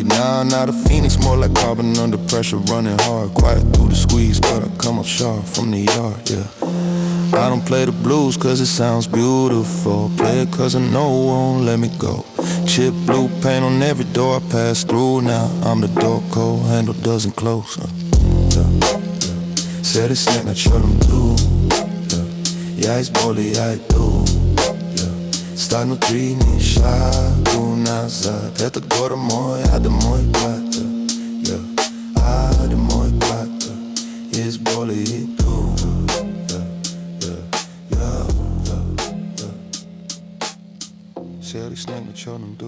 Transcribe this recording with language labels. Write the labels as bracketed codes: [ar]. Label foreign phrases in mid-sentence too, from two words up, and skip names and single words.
[en] Nah, not a phoenix, more like carbon under pressure, running hard. Quiet through the squeeze, but I come up sharp from the yard, yeah. I don't play the blues cause it sounds beautiful. Play it cause I know it won't let me go. Chip blue paint on every door I pass through. Now I'm the door code, handle doesn't close. [ru] Серый снег на черном льду. Я из боли, я иду. Стань внутри, ни шагу назад. Этот город мой, один мой клад. Один мой клад. Из боли иду. ser ikke snak med tjonen, du.